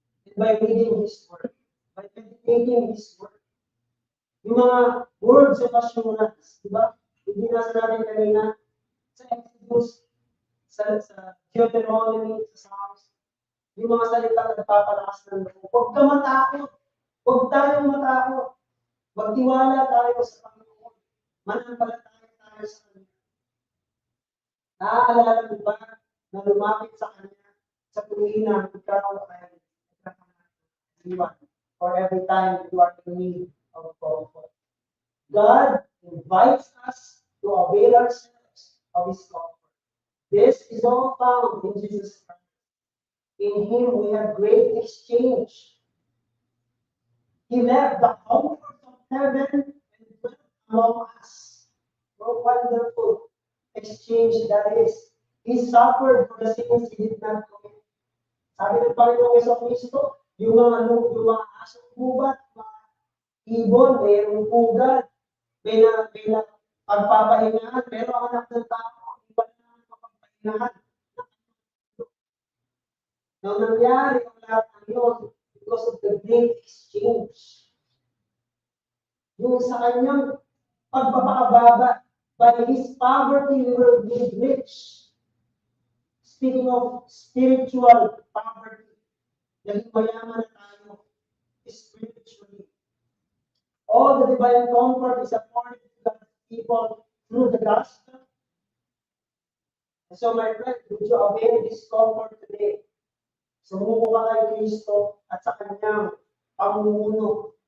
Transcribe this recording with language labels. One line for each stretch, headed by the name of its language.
English: And by reading His Word, by meditating His Word.
Filipino: Yung mga words of assurance, di ba? Hindi nasa natin kanina sa Exodus, sa Deuteronomy, sa Psalms, yung mga salita na nagpapalakas ng loob. Huwag ka matakot. Huwag tayong matakot. Magtiwala tayo sa Panginoon. Manampalataya tayo sa Kanya. Naaalala mo ba na lumapit sa Kanya sa tuwina ikaw ay nagkakaliwan or
English: every time you are in need of comfort? God invites us to avail ourselves of His comfort. This is all found in Jesus Christ. In Him we have great exchange. He left the comfort of heaven and dwelt among us. What wonderful exchange that is. He suffered for the sins He did not commit.
Filipino: Sabi ng Panginoong Jesucristo, yung mga asong gubat, mga ibon, mayroong pugad, may pagpapahingahan, pero ang anak ng tao, iba na mapagpahingahan. Nang nangyari ang lahat ng yun,
English: because of the great exchange.
Filipino: Yung sa kanyang pagpapakababa,
English: by His poverty we were made rich. Speaking of spiritual poverty,
Filipino: naging mayaman na tayo
English: spiritually. All the divine comfort is afforded to God's people through the gospel. And so my friend, would you avail this comfort today?
Filipino: Sumuko ka kay Kristo at sa Kanyang pamumuno.